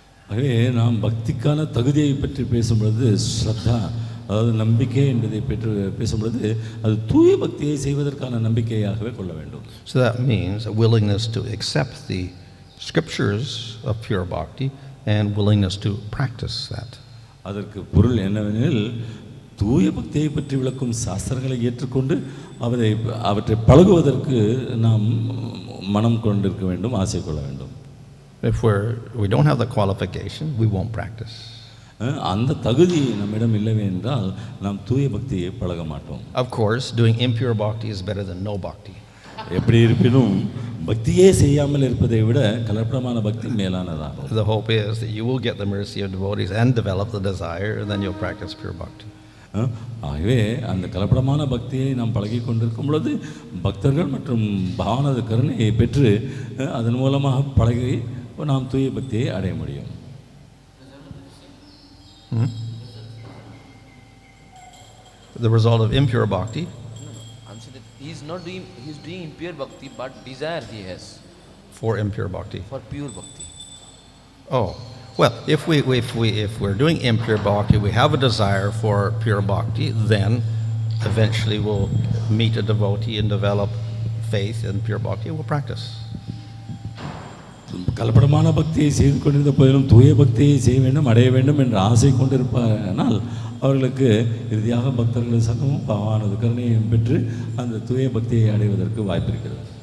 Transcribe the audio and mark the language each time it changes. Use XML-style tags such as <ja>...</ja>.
<ta>ஆகவே நாம் பக்திக்கான தகுதியை பற்றி பேசும்பொழுது ஸ்ரத்தா, அதாவது நம்பிக்கை என்பதை பற்றி பேசும்பொழுது அது தூய பக்தியை செய்வதற்கான நம்பிக்கையாகவே கொள்ள வேண்டும்.</ta> <en>So that means a willingness to accept the scriptures of pure bhakti and willingness to practice that.</en> <ta>அதற்கு பொருள் என்னவெனில் தூய பக்தியை பற்றி விளக்கும் சாஸ்திரங்களை ஏற்றுக்கொண்டு அவற்றை பழகுவதற்கு நாம் மனம் கொண்டிருக்க வேண்டும், ஆசை கொள்ள வேண்டும்.</ta> <en>If we don't have the qualification, we won't practice.</en> <ta>அந்த தகுதி நம்மிடம் இல்லவே என்றால் நாம் தூய பக்தியை பழக மாட்டோம்.</ta> <en>Of course, doing impure bhakti is better than no bhakti.</en> <ta>எப்படி இருப்பினும் பக்தியே செய்யாமல் இருப்பதை விட கலப்படமான பக்தி மேலானதாகும்.</ta> <en>The hope is that you will get the mercy of devotees and develop the desire, and then you'll practice pure bhakti.</en> <ta>ஆகவே அந்த கலப்படமான பக்தியை நாம் பழகி கொண்டிருக்கும் பொழுது பக்தர்கள் மற்றும் பாவனது கருணையை பெற்று அதன் மூலமாக பழகி நாம் தூய பக்தியை அடைய முடியும்.</ta> <en>The result of impure bhakti. He's doing impure bhakti, but desire he has For impure bhakti. for pure bhakti. Oh, well, if we're doing impure bhakti, we have a desire for pure bhakti, then eventually we'll meet a devotee and develop faith in pure bhakti and we'll practice.</en> <ta>கலப்படமான பக்தியை செய்து கொண்டிருந்த போதிலும் தூய பக்தியை செய்ய வேண்டும், அடைய வேண்டும் என்ற ஆசை கொண்டிருப்பானால் அவர்களுக்கு இறுதியாக பக்தர்கள் சங்கமும் பாவானது கருணையும் பெற்று அந்த தூய பக்தியை அடைவதற்கு வாய்ப்பு இருக்கிறது.</ta>